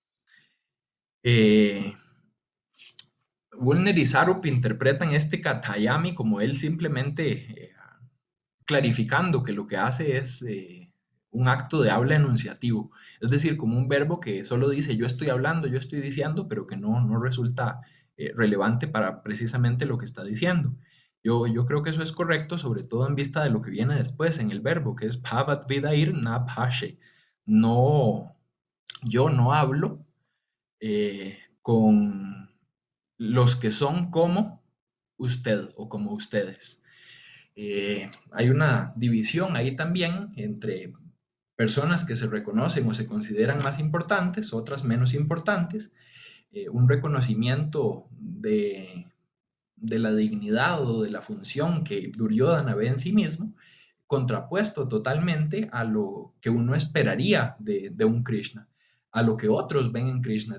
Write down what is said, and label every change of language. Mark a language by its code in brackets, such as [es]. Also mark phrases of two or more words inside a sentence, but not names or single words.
[es] Woolner y Sarup interpretan este Kathayami como él simplemente clarificando que lo que hace es un acto de habla enunciativo, es decir, como un verbo que solo dice yo estoy hablando, yo estoy diciendo, pero que no resulta relevante para precisamente lo que está diciendo. Yo creo que eso es correcto, sobre todo en vista de lo que viene después en el verbo, que es [sa] bhavat vidair na bhashe. [es] No, yo no hablo con los que son como usted o como ustedes. Hay una división ahí también entre personas que se reconocen o se consideran más importantes, otras menos importantes, un reconocimiento de la dignidad o de la función que Duryodhana ve en sí mismo, contrapuesto totalmente a lo que uno esperaría de un Krishna, a lo que otros ven en Krishna.